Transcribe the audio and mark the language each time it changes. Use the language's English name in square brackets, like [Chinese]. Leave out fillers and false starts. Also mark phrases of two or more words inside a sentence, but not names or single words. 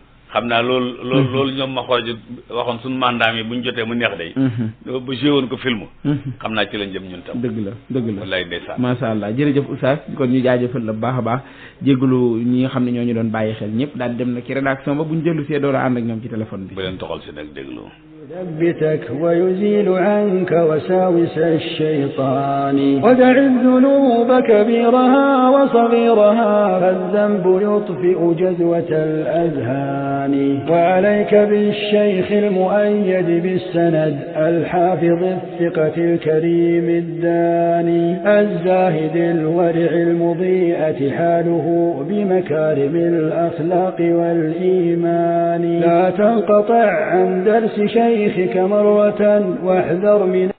[Wolof] xam naa loolu ñoom ma xool waxoon suñu mandat mi bu ñu jotee mu neex day ba joué woon ko film xam naa ci lañ jëm ñun tam dëgg la wallaay ndeysaan [Arabic] ما شاء الله [Wolof] jërëjëf oustaz kon ñu jaajëfal la baax a baax jégalu ñi nga xam ne ñoo ñu doon bàyyi xel ñëpp daal di dem nag ci rédaction ba bu ñu jëllu see door a ànd ak ñoom ci téléphone bi bu leen toxal si nag déglu [Arabic] يثبتك ويزيل عنك وساوس الشيطان ودع الذنوب كبيرها وصغيرها فالذنب يطفئ جذوة الأذهان وعليك بالشيخ المؤيد بالسند الحافظ الثقة الكريم الداني الزاهد الورع المضيئة حاله بمكارم الأخلاق والإيمان لا تنقطع عن درس شيخك مرة واحذر من